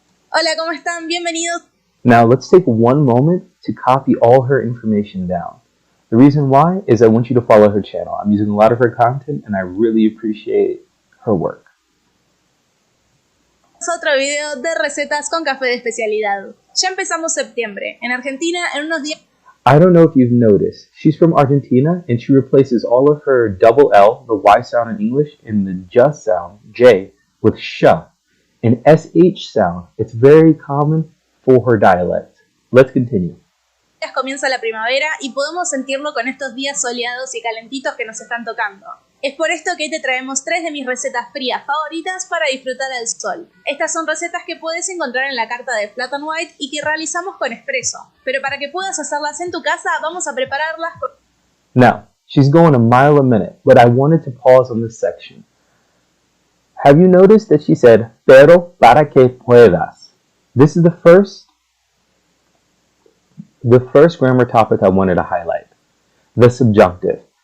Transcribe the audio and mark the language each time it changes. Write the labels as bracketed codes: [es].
[es] Hola, ¿cómo están? Bienvenidos. [en] Now let's take one moment to copy all her information down. The reason why is I want you to follow her channel. I'm using a lot of her content and I really appreciate her work. [es] Otro video de recetas con café de especialidad. Ya empezamos septiembre. En Argentina, en unos días... [en] I don't know if you've noticed, she's from Argentina and she replaces all of her double L, the Y sound in English, in the J sound, J, with sh. An SH sound. It's very common for her dialect. Let's continue. [es] Comienza la primavera y podemos sentirlo con estos días soleados y calentitos que nos están tocando. Es por esto que te traemos 3 de mis recetas frías favoritas para disfrutar del sol. Estas son recetas que puedes encontrar en la carta de Flat and White y que realizamos con espresso. Pero para que puedas hacerlas en tu casa, vamos a prepararlas con... [en] Now, she's going a mile a minute, but I wanted to pause on this section. Have you noticed that she said, [es] pero para que puedas? [en] This is the first grammar topic I wanted to highlight. The subjunctive.